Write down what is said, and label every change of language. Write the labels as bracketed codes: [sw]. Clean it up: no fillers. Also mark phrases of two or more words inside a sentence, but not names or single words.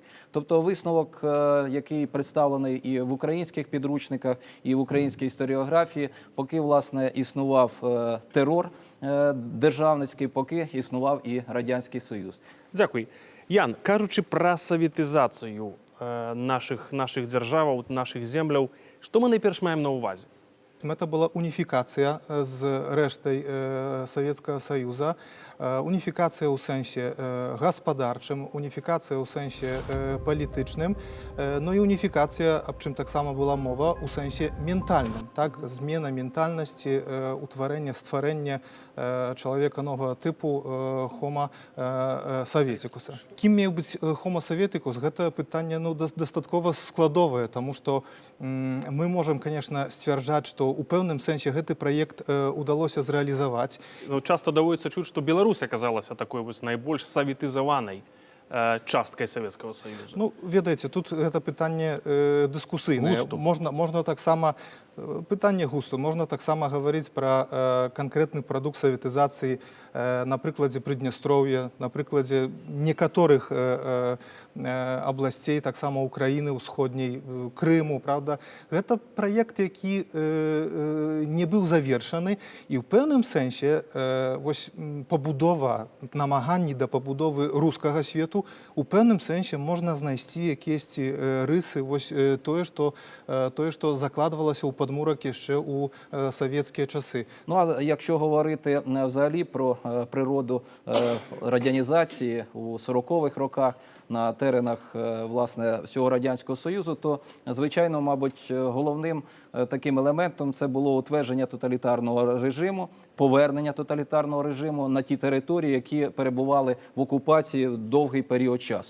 [uk] Тобто висновок, який представлений і в українських підручниках, і в українській історіографії, поки, власне, існував терор державницький, поки існував і Радянський Союз. [be] Дякую. Ян, кажучи про савітизацію наших держав, наших земляў, што мы найперш маем на ўвазе? [ru] Это была унификация с рештой Советского Союза, унификация у сенсе господарчым, унификация у сенсе політичним, ну і унификация, [uk] об чим так само була мова, у сенсі ментальним, так, зміна ментальності, утворення, створення чоловіка нового типу [ru] Homo Sovieticus. [uk] Ким має бути Homo Sovieticus? Це питання ну, достатково складове, тому що ми можемо, звісно, стверджати, що у певному сенсі цей проєкт удалося зреалізувати. [ru] Ну, часто доводится чуть, что Беларусь оказалась такой вот наибольш советизованной часткой Советского Союза. [be] Ну, ведаеце, тут гэта пытанне дыскусійнае. Густу. Можна таксама пытанне густу. Можна таксама гаварыць пра канкрэтны прадукт саветызацыі на прыкладзе Прыднястроўя, на прыкладзе некаторых абласцей, таксама Украіны ўсходняй, Крыму, правда. Гэта праект, які не быў завершаны, і ў пэўным сэнсе вось пабудова, намаганні да пабудовы рускага свету у пэўным сэнсе можна знайсці якіясьці рысы, вось тое, што закладвалася ў падмурак яшчэ ў савецкія часы. [uk] Ну, а якщо говорити взагалі про природу радянізації у 40-х роках на теренах, власне, всього Радянського Союзу, то, звичайно, мабуть, головним таким елементом це було утвердження тоталітарного режиму, повернення тоталітарного режиму на ті території, які перебували в окупації довгий період часу.